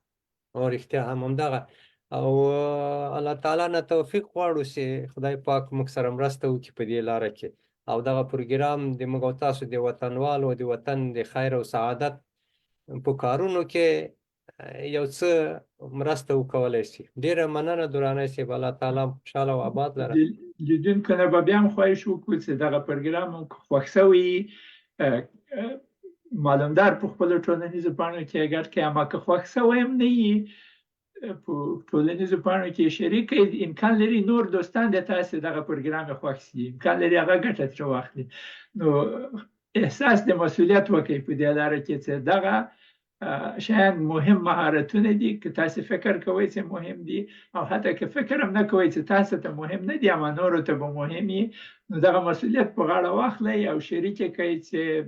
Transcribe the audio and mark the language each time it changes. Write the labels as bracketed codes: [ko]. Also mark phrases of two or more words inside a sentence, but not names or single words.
[ps] او رښتیا هم همدغه او الله تعالی نه توفیق غواړو چې خدای پاک موږ سره مرسته وکړي په دې لاره کې او دغه پروګرام د موږ او تاسو د وطنوالو د وطن د خیر او سعادت په کارونو کې یو څه مرسته وکولی شي. ډېره مننه درانی صاحب. الله تعالی خوشحاله او آباد لره. لیدونکو نه به بیا هم خواهش وکړو چې دغه پروګرام خوښ شوی معلومدار په خپلو ټولنیزو پاڼو کې اگر که اما که خوښ شوی هم نه وي په ټولنیزو پاڼو کې شریک کړئ. امکان لري نور دوستان د تاسې دغه پروګرام خوښ شي امکان لري هغه ګټه ترې واخلي. نو احساس د مسؤلیت وکړئ په دې لاره کې چې دغه شیان مهم مهارتونه دي که تاسو فکر کوئ چې مهم دي او حتی که فکر هم نه کوئ چې تاسو ته مهم نه دي اما نورو ته به مهمي نو دغه مسؤلیت په غاړه واخلئ او شریک کوي چې